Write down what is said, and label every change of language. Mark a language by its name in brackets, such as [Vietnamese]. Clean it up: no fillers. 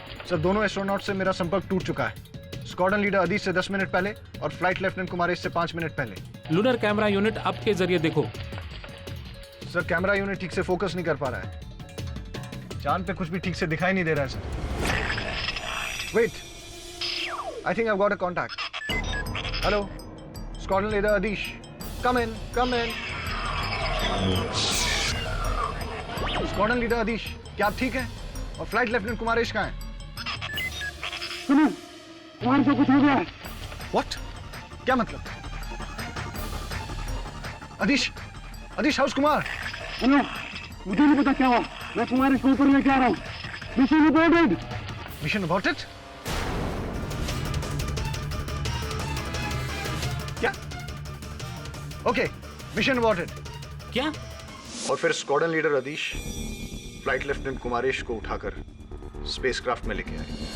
[Hindi] Sir, दोनों astronaut से मेरा संपर्क टूट चुका है। स्क्वाड्रन लीडर अधीश से 10 मिनट पहले और फ्लाइट लेफ्टिनेंट कुमारेश से 5 मिनट पहले। लूनर कैमरा यूनिट आपके जरिए देखो। सर, कैमरा यूनिट ठीक से फोकस नहीं कर पा रहा है। चांद पे कुछ भी ठीक से दिखाई नहीं दे रहा है sir. [English] Wait, I think I've got a contact. Hello, Squadron Leader Adish. Come in, come in. [Hindi] Squadron Leader Adish, क्या आप ठीक हैं? और फ्लाइट लेफ्टिनेंट कुमारेश कहाँ हैं? सुनो, वहां से कुछ हो गया है। [English] What? [Hindi] क्या मतलब? [English] Adish, Adish, how's [Hindi] Kumar? Hello, मुझे नहीं पता क्या हुआ। मैं कुमारेश को ऊपर लेके आ रहा हूँ। [English] Mission aborted. Mission aborted? Okay, mission aborted. [Hindi] क्या? और फिर squadron leader अदीश flight lieutenant Kumaresh को उठाकर स्पेसक्राफ्ट में लेके आए।